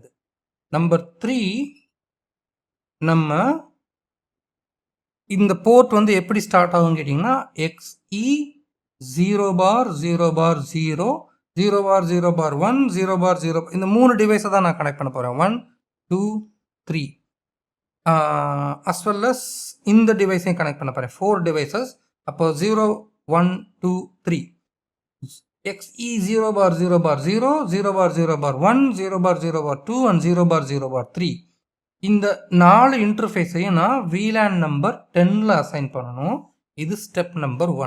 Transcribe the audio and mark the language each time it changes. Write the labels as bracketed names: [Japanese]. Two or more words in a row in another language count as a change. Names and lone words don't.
[Tamil] நம்பர் 3 நம்ம இந்த போர்ட் வந்து எப்படி ஸ்டார்ட் ஆகும்னு கேட்டிங்கன்னா XE 0 பார் 0 பார் 0 0 பார் 0 பார் 1 0 பார் 0 இந்த 3 டிவைஸை தான் நான் கனெக்ட் பண்ண போகிறேன். 1 2 3 [English] as well as [Tamil] இந்த டிவைஸையும் கனெக்ட் பண்ண போகிறேன். 4 டிவைசஸ். அப்போ 0 1 2 3 XE 0 bar 0 bar 0 0 bar 0 bar 1 0 bar 0 bar 2 and 0 bar 0 bar 3 இந்த 4 இன்டர்ஃபேஸையும் நான் VLAN நம்பர் 10ல அசைன் பண்ணணும். இது [English] step number [Tamil] 1.